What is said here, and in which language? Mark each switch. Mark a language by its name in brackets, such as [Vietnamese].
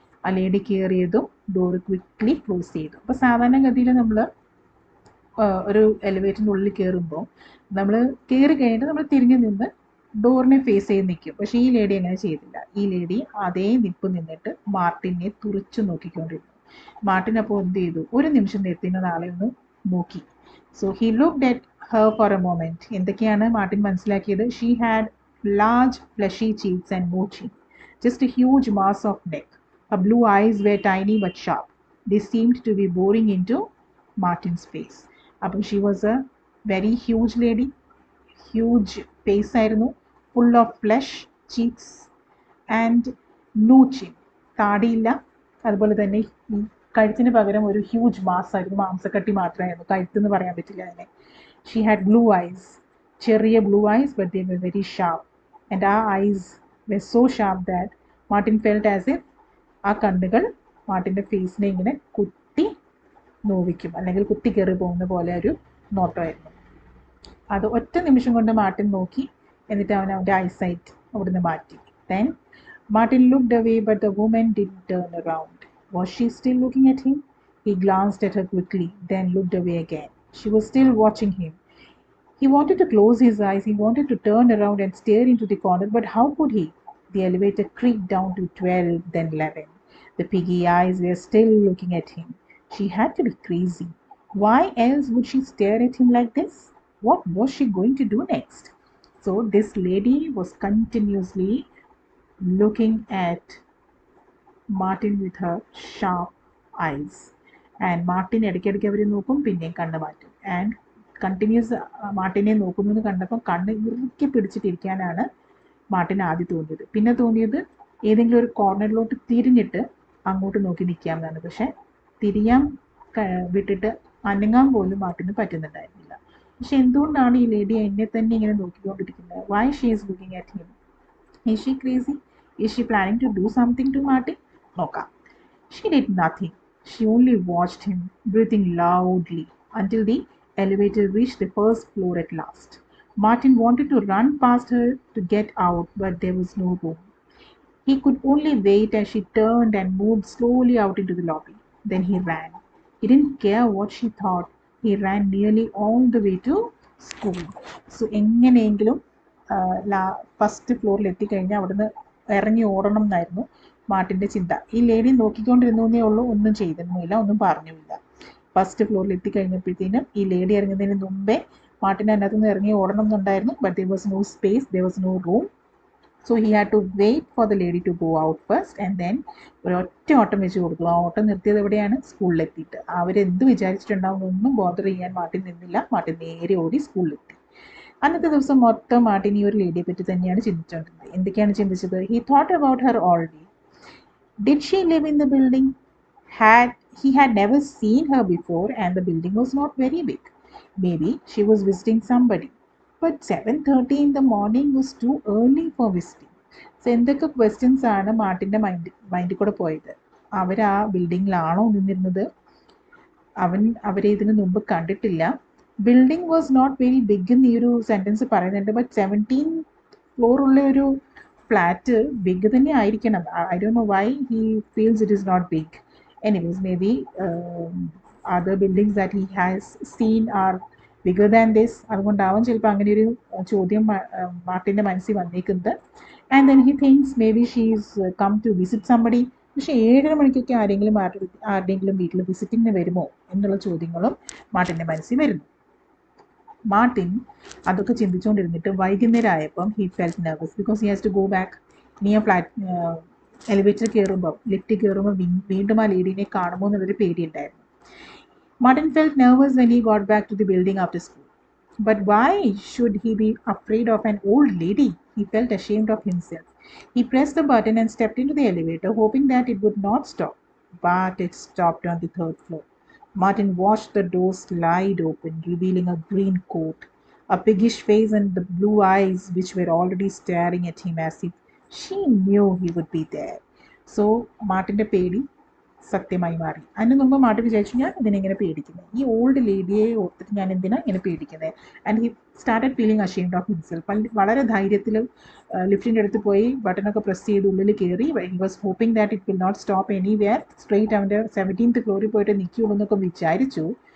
[Malayalam] ആ lady കയറിയതും door quickly close ചെയ്തു. അപ്പോൾ സാധാരണഗതിയിൽ നമ്മൾ ഒരു എലിവേറ്ററിൻ്റെ ഉള്ളിൽ കയറുമ്പോൾ നമ്മൾ കയറി കഴിഞ്ഞിട്ട് നമ്മൾ തിരിഞ്ഞു നിന്ന് ഡോറിനെ ഫേസ് ചെയ്ത് നിൽക്കും. പക്ഷേ ഈ ലേഡി അങ്ങനെ ചെയ്തില്ല. ഈ ലേഡി അതേ നിപ്പ് നിന്നിട്ട് മാർട്ടിനെ തുറച്ചു നോക്കിക്കൊണ്ടിരുന്നു. മാർട്ടിൻ അപ്പോൾ എന്ത് ചെയ്തു, ഒരു നിമിഷം നേരത്തിന് ആളെ ഒന്ന് നോക്കി. [English] So he looked at her for a moment. [Malayalam] എന്തൊക്കെയാണ് മാർട്ടിൻ മനസ്സിലാക്കിയത്? [English] She had large fleshy cheeks and no chin, just a huge mass of neck. Her blue eyes were tiny but sharp. They seemed to be boring into Martin's face. Appo she was a very huge lady, huge face [Malayalam] ആയിരുന്നു, [English] full of flesh, cheeks and no chin. [Malayalam] താടിയില്ല, അതുപോലെ തന്നെ ഈ കഴുത്തിന് പകരം ഒരു huge mass ആയിരുന്നു, മാംസക്കട്ടി മാത്രമായിരുന്നു, കഴുത്തെന്ന് പറയാൻ പറ്റില്ല അതിനെ. [English] She had blue eyes, [Malayalam] ചെറിയ [English] blue eyes, but they were very sharp. And our eyes were so sharp that Martin felt as if [Malayalam] ആ കണ്ണുകൾ മാർട്ടിൻ്റെ ഫേസിനെ ഇങ്ങനെ കുത്തി നോവിക്കും, അല്ലെങ്കിൽ കുത്തി കയറി പോകുന്ന പോലെ ഒരു നോട്ടമായിരുന്നു. അത് ഒറ്റ നിമിഷം കൊണ്ട് മാർട്ടിൻ നോക്കി, എന്നിട്ട് അവൻ്റെ ഐസൈറ്റ് അവിടുന്ന് മാറ്റി. [English] Then Martin looked away, but the woman didn't turn around. Was she still looking at him? He glanced at her quickly, then looked away again. She was still watching him. He wanted to close his eyes, he wanted to turn around and stare into the corner, but how could he? The elevator creaked down to 12, then 11. The piggy eyes were still looking at him. She had to be crazy. Why else would she stare at him like this? What was she going to do next? So this lady was continuously looking at Martin with her sharp eyes. [Malayalam] And Martin ഇടയ്ക്കിടയ്ക്ക് അവർ നോക്കും, പിന്നെയും കണ്ണ് മാറ്റും. And continuous മാർട്ടിനെ നോക്കുന്നത് കണ്ടപ്പോൾ കണ്ണ് ഇറുക്കി പിടിച്ചിട്ടിരിക്കാനാണ് മാർട്ടിന് ആദ്യം തോന്നിയത്. പിന്നെ തോന്നിയത് ഏതെങ്കിലും ഒരു കോർണറിലോട്ട് തിരിഞ്ഞിട്ട് അങ്ങോട്ട് നോക്കി നിൽക്കാമെന്നാണ്. പക്ഷെ തിരിയാൻ വിട്ടിട്ട് അനങ്ങാൻ പോലും മാർട്ടിന് പറ്റുന്നുണ്ടായിരുന്നില്ല. പക്ഷെ എന്തുകൊണ്ടാണ് ഈ ലേഡി എന്നെ തന്നെ ഇങ്ങനെ നോക്കിക്കൊണ്ടിരിക്കുന്നത്? [English] Why she is looking at him? Is she crazy? Is she planning to do something to Martin? [Malayalam] നോക്കാം. [English] She did nothing. She only watched him breathing loudly until the elevator reached the first floor at last. Martin wanted to run past her to get out, but there was no room. He could only wait as she turned and moved slowly out into the lobby. Then he ran. He didn't care what she thought. He ran nearly all the way to school. [Malayalam] So എങ്ങനെയെങ്കിലും first ഫ്ലോറിൽ എത്തിക്കഴിഞ്ഞാൽ അവിടുന്ന് ഇറങ്ങി ഓടണം എന്നായിരുന്നു മാർട്ടിൻ്റെ ചിന്ത. ഈ lady നോക്കിക്കൊണ്ടിരുന്നേ ഉള്ളൂ, ഒന്നും ചെയ്തിരുന്നില്ല, ഒന്നും പറഞ്ഞില്ല. ഫസ്റ്റ് ഫ്ലോറിൽ എത്തിക്കഴിഞ്ഞപ്പോഴത്തേനും ഈ ലേഡി ഇറങ്ങുന്നതിന് മുമ്പേ മാർട്ടിന് അതിനകത്ത് നിന്ന് ഇറങ്ങി ഓടണം എന്നുണ്ടായിരുന്നു. [English] But there was no space, there was no room. So he had to wait for the lady to go out first and then [Malayalam] ഒരൊറ്റ ഓട്ടം വെച്ച് കൊടുത്തു. ആ ഓട്ടം നിർത്തിയത് എവിടെയാണ്? സ്കൂളിലെത്തിയിട്ട്. അവരെന്ത് വിചാരിച്ചിട്ടുണ്ടാവും ഒന്നും ബോദർ ചെയ്യാൻ മാർട്ടിൻ നിന്നില്ല. മാർട്ടിൻ നേരെ ഓടി സ്കൂളിലെത്തി. അന്നത്തെ ദിവസം മൊത്തം മാർട്ടിൻ ഈ ഒരു ലേഡിയെ പറ്റി തന്നെയാണ് ചിന്തിച്ചുകൊണ്ടിരുന്നത്. എന്തൊക്കെയാണ് ചിന്തിച്ചത്? [English] He thought about her all day. Did she live in the building? He had never seen her before and the building was not very big. Maybe she was visiting somebody. But 7:30 in the morning was too early for visiting. [Malayalam] So എന്തൊക്കെ questions ആണ് മാർട്ടിൻ്റെ മൈൻഡിൽ കൂടെ പോയത്? അവർ ആ ബിൽഡിങ്ങിലാണോ നിന്നിരുന്നത്? അവരെ ഇതിന് മുമ്പ് കണ്ടിട്ടില്ല. [English] building was not very big [Malayalam] എന്ന് ഈ ഒരു സെൻറ്റൻസ് പറയുന്നുണ്ട്. ബട്ട് 17 ഫ്ലോർ ഉള്ള ഒരു ഫ്ലാറ്റ് ബിഗ് തന്നെ ആയിരിക്കണം. [English] I don't know why he feels it is not big. Anyways maybe other buildings that he has seen are bigger than this. [Malayalam] അതുകൊണ്ടാവും ചിലപ്പോൾ അങ്ങനെ ഒരു ചോദ്യം മാർട്ടിൻ്റെ മനസ്സിൽ വന്നേക്കുന്നത്. [English] And then he thinks maybe she is come to visit somebody. [Malayalam] പക്ഷേ 7:30 മണിക്കൊക്കെ ആരുടെയെങ്കിലും വീട്ടിൽ വിസിറ്റിങ്ങിന് വരുമോ എന്നുള്ള ചോദ്യങ്ങളും മാർട്ടിൻ്റെ മനസ്സിൽ വരുന്നു. മാർട്ടിൻ അതൊക്കെ ചിന്തിച്ചുകൊണ്ടിരുന്നിട്ട് വൈകുന്നേരം ആയപ്പം [English] He felt nervous because he has to go back. [Malayalam] ഇനി ആ എലിവേറ്റർ കയറുമ്പോൾ ലിഫ്റ്റ് കയറുമ്പോൾ വീണ്ടും ആ ലേഡീനെ കാണുമോ എന്നുള്ളൊരു പേടിയുണ്ടായിരുന്നു. [English] Martin felt nervous when he got back to the building after school. But why should he be afraid of an old lady? He felt ashamed of himself. He pressed the button and stepped into the elevator, hoping that it would not stop. But it stopped on the 3rd floor. Martin watched the door slide open, revealing a green coat, a piggish face, and the blue eyes which were already staring at him as if she knew he would be there. So, Martin's [Malayalam] പേടി സത്യമായി മാറി. അതിന് മുമ്പ് Martin വിചാരിച്ചു, ഞാൻ ഇതിനെങ്ങനെ പേടിക്കുന്നത്? ഈ old ലേഡിയെ ഓർത്തിട്ട് ഞാൻ എന്തിനാ ഇങ്ങനെ പേടിക്കുന്നത്? [English] And he started feeling ashamed of himself. [Malayalam] വളരെ ധൈര്യത്തിൽ ലിഫ്റ്റിൻ്റെ അടുത്ത് പോയി ബട്ടണൊക്കെ പ്രസ് ചെയ്ത് ഉള്ളിൽ കയറി. [English] He was hoping that it will not stop anywhere. [Malayalam] Straight അവൻ്റെ 17th ഫ്ലോറിൽ പോയിട്ട് നിൽക്കുള്ളൂ എന്നൊക്കെ വിചാരിച്ചു.